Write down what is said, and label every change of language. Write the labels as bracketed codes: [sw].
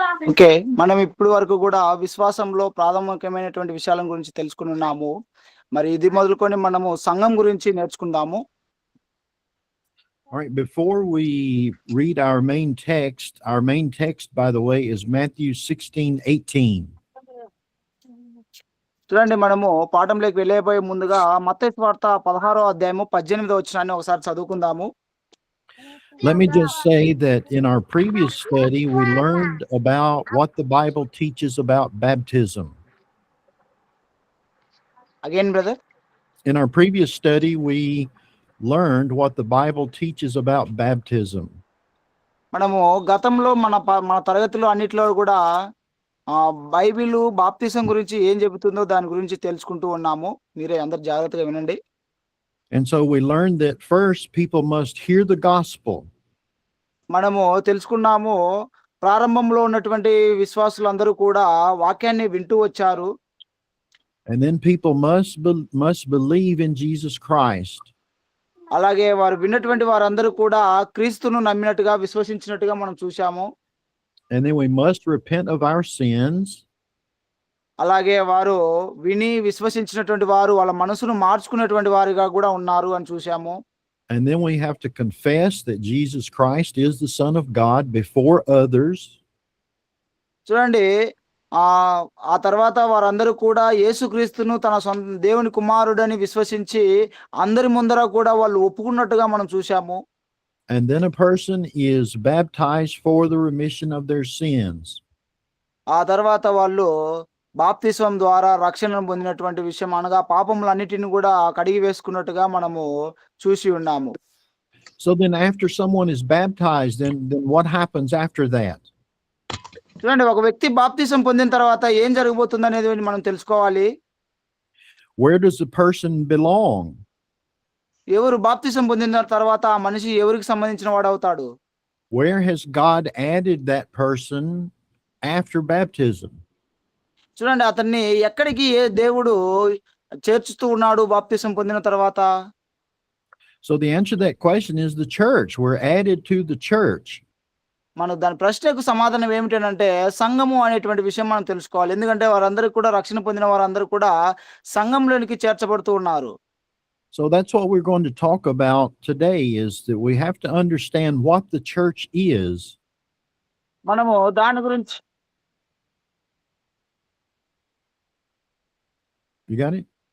[te] Okay, మనం ఇప్పుడు వరకు కూడా విశ్వాసంలో ప్రాథమికమైనటువంటి విషయాల గురించి తెలుసుకున్నాము. మరి ఇది మొదలుకొని మనము సంఘం గురించి నేర్చుకుందాము. [en] All right, before we read our main text, by the way, is Matthew 16:18. [te] చూడండి, మనము పాఠంలోకి వెళ్ళబోయే ముందుగా మత్తయి సువార్త 16వ అధ్యాయము 18వ వచనాన్ని ఒకసారి చదువుకుందాము. [en] Let me just say that in our previous study, we learned about what the Bible teaches about baptism. Again, brother. In our previous study, we learned what the Bible teaches about baptism. [te] మనము గతంలో మన తరగతిలో అన్నిట్లో కూడా Bible బాప్తిసం గురించి ఏం చెబుతుందో దాని గురించి తెలుసుకుంటూ ఉన్నాము. మీరే అందరు జాగ్రత్తగా వినండి. [en] And so we learned that first people must hear the gospel. [te] మనము తెలుసుకున్నాము, ప్రారంభంలో ఉన్నటువంటి విశ్వాసులందరూ కూడా వాక్యాన్ని వింటూ వచ్చారు. [en] And then people must believe in Jesus Christ. [te] అలాగే వారు విన్నటువంటి వారందరూ కూడా క్రీస్తును నమ్మినట్టుగా విశ్వసించినట్టుగా మనం చూశాము. [en] And then we must repent of our sins. [te] అలాగే వారు విని విశ్వసించినటువంటి వారు వాళ్ళ మనసును మార్చుకునేటువంటి వారిగా కూడా ఉన్నారు అని చూశాము. [en] And then we have to confess that Jesus Christ is the Son of God before others. [te] చూడండి, ఆ తర్వాత వారందరూ కూడా యేసుక్రీస్తును తన సొంత దేవుని కుమారుడని విశ్వసించి అందరి ముందర కూడా వాళ్ళు ఒప్పుకున్నట్టుగా మనం చూశాము. [en] And then a person is baptized for the remission of their sins. [te] ఆ తర్వాత వాళ్ళు బాప్తిస్వం ద్వారా రక్షణను పొందినటువంటి విషయం, అనగా పాపములన్నిటిని కూడా కడిగి వేసుకున్నట్టుగా మనము చూసి ఉన్నాము. [en] So then after someone is baptized, then what happens after that? [te] చూడండి, ఒక వ్యక్తి బాప్తిసం పొందిన తర్వాత ఏం జరగబోతుంది అనేది మనం తెలుసుకోవాలి. [en] Where does the person belong? [te] ఎవరు బాప్తిసం పొందిన తర్వాత ఆ మనిషి ఎవరికి సంబంధించిన వాడు అవుతాడు? [en] Where has God added that person after baptism? [te] చూడండి, అతన్ని ఎక్కడికి దేవుడు చేర్చుతూ ఉన్నాడు బాప్తిసం పొందిన తర్వాత? [en] So the answer to that question is the church. We're added to the church. [te] మనం దాని ప్రశ్నకు సమాధానం ఏమిటంటే సంఘము అనేటువంటి విషయం మనం తెలుసుకోవాలి. ఎందుకంటే వారందరూ కూడా రక్షణ పొందిన వారందరూ కూడా సంఘంలోనికి చేర్చబడుతూ ఉన్నారు. [en] So that's what we're going to talk about today, is that we have to understand what the church is. [te] మనము దాని గురించి. [en] You got it?